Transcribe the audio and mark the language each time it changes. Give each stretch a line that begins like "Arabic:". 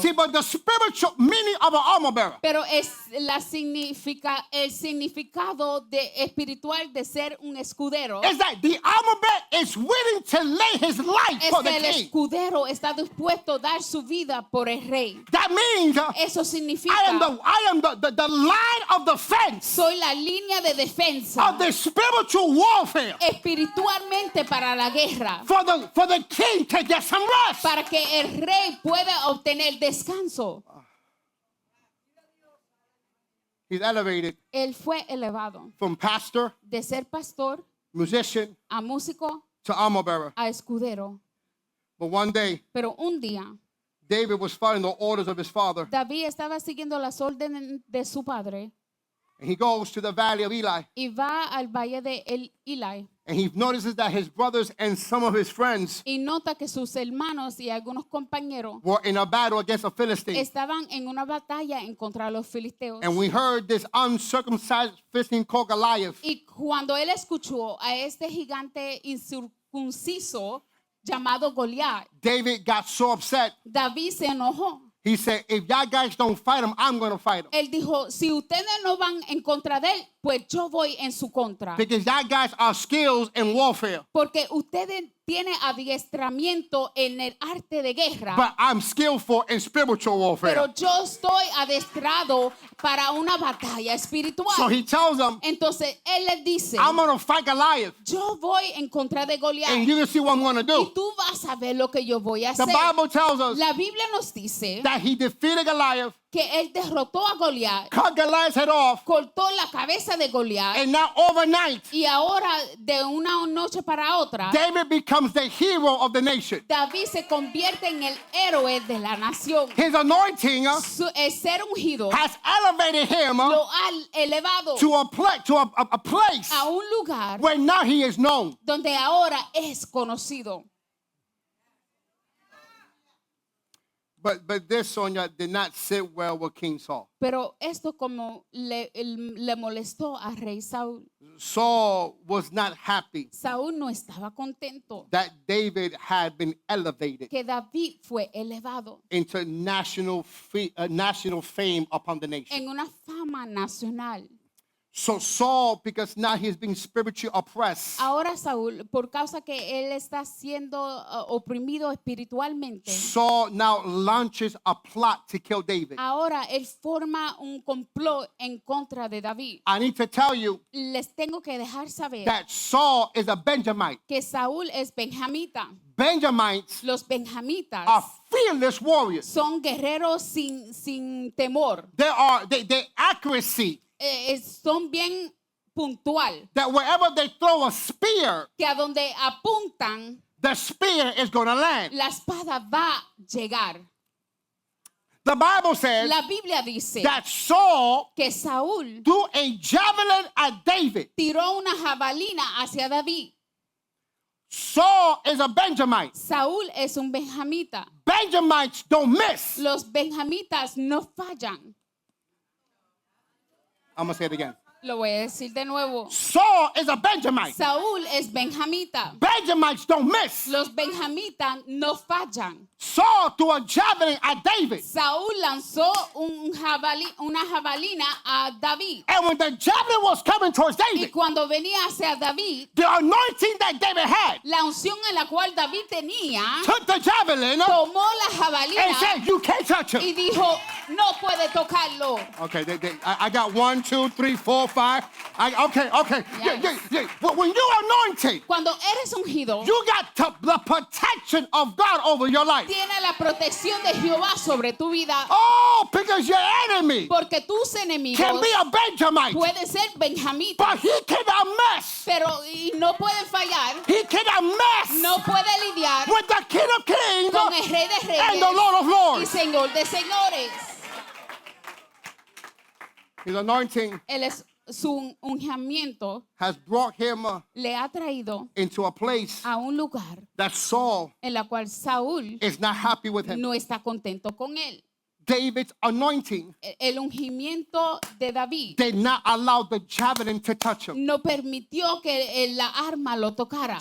English: See, but the spiritual meaning of an armor bearer
Spanish: Pero es el significado espiritual de ser un escudero.
English: is that the armor bearer is willing to lay his life
Spanish: Es
English: for
Spanish: que
English: the
Spanish: el
English: king.
Spanish: escudero está dispuesto a dar su vida por el rey.
English: That means
Spanish: Eso significa
English: I am the line of defense
Spanish: soy la línea de defensa
English: of the spiritual warfare
Spanish: espiritualmente para la guerra,
English: for the king to get some rest.
Spanish: para que el rey pueda obtener descanso.
English: He's elevated
Spanish: Él fue elevado
English: from pastor,
Spanish: de ser pastor
English: musician,
Spanish: a músico
English: to armor bearer.
Spanish: a escudero.
English: But one day,
Spanish: Pero un día
English: David was following the orders of his father,
Spanish: David estaba siguiendo las órdenes de su padre
English: and he goes to the valley of Eli,
Spanish: y va al valle de Eli
English: and he notices that his brothers and some of his friends
Spanish: y nota que sus hermanos y algunos compañeros
English: were in a battle against a Philistine.
Spanish: estaban en una batalla en contra de los filisteos.
English: And we heard this uncircumcised Philistine called Goliath.
Spanish: Y cuando él escuchó a este gigante incircunciso llamado Goliat,
English: David got so upset.
Spanish: David se enojó.
English: He said, if y'all guys don't fight him, I'm going to fight him.
Spanish: Él dijo, si ustedes no van en contra de él, pues yo voy en su contra.
English: Because y'all guys are skills in warfare.
Spanish: Porque ustedes tienen adiestramiento en el arte de guerra.
English: But I'm skillful in spiritual warfare.
Spanish: Pero yo estoy adestrado para una batalla espiritual.
English: So he tells them,
Spanish: Entonces él les dice,
English: I'm going to fight Goliath.
Spanish: yo voy en contra de Goliat.
English: And you can see what I'm going to
Spanish: Y tú vas a ver lo que yo voy a
English: The
Spanish: hacer.
English: Bible tells us
Spanish: La Biblia nos dice
English: that he defeated Goliath,
Spanish: que él derrotó a Goliat,
English: cut Goliath's head off,
Spanish: cortó la cabeza de Goliat
English: and now overnight,
Spanish: y ahora de una noche para otra,
English: David becomes the hero of the nation.
Spanish: David se convierte en el héroe de la nación.
English: His anointing
Spanish: El ser ungido
English: has elevated him
Spanish: lo ha elevado
English: to a place
Spanish: a un lugar
English: where now he is known.
Spanish: donde ahora es conocido.
English: But this, Sonia, did not sit well with King Saul.
Spanish: Pero esto como le molestó a rey Saúl.
English: Saul was not happy
Spanish: Saúl no estaba contento
English: that David had been elevated
Spanish: que David fue elevado
English: into national fame upon the nation.
Spanish: en una fama nacional.
English: So Saul, because now he's being spiritually oppressed,
Spanish: Ahora Saúl, por causa que él está siendo oprimido espiritualmente,
English: Saul now launches a plot to kill David.
Spanish: ahora él forma un complot en contra de David.
English: I need to tell you
Spanish: Les tengo que dejar saber
English: that Saul is a Benjamite.
Spanish: que Saúl es benjamita.
English: Benjamites
Spanish: Los benjamitas
English: are fearless warriors.
Spanish: son guerreros sin temor.
English: Their accuracy,
Spanish: Son bien puntual.
English: that wherever they throw a spear,
Spanish: Que a donde apuntan,
English: the spear is going to land.
Spanish: la espada va a llegar.
English: The Bible says
Spanish: La Biblia dice
English: that Saul
Spanish: que Saúl
English: threw a javelin at David.
Spanish: tiró una jabalina hacia David.
English: Saul is a Benjamite.
Spanish: Saúl es un benjamita.
English: Benjamites don't miss.
Spanish: Los benjamitas no fallan.
English: I'm going to say it again.
Spanish: Lo voy a decir de nuevo.
English: Saul is a Benjamite.
Spanish: Saúl es benjamita.
English: Benjamites don't miss.
Spanish: Los benjamitas no fallan.
English: Saul threw a javelin at David.
Spanish: Saúl lanzó una jabalina a David.
English: And when the javelin was coming towards
Spanish: Y
English: David,
Spanish: cuando venía hacia David,
English: the anointing that David had
Spanish: la unción en la cual David tenía,
English: took the javelin
Spanish: tomó la
English: and
Spanish: jabalina
English: said, you can't touch him.
Spanish: y dijo, no puede tocarlo.
English: Okay, I got 1, 2, 3, 4, 5. Okay. Yes. Yeah. But when you're anointed,
Spanish: Cuando eres ungido,
English: you got the protection of God over your life.
Spanish: tiene la protección de Jehová sobre tu vida.
English: Oh, because your enemy
Spanish: Porque tus enemigos
English: can be a Benjamite,
Spanish: pueden ser benjamitas,
English: but he cannot mess.
Spanish: pero y no pueden fallar,
English: He cannot mess
Spanish: no puede lidiar
English: with the King of Kings
Spanish: con el Rey de
English: and the Lord of
Spanish: Reyes y
English: Lords.
Spanish: Señor de Señores.
English: His anointing
Spanish: Su ungimiento
English: has brought him
Spanish: le ha traído
English: into a place
Spanish: a un lugar
English: that Saul
Spanish: en la cual Saúl
English: is not happy with him.
Spanish: no está contento con él.
English: David's anointing
Spanish: El ungimiento de David
English: did not allow the javelin to touch him.
Spanish: no permitió que la arma lo tocara.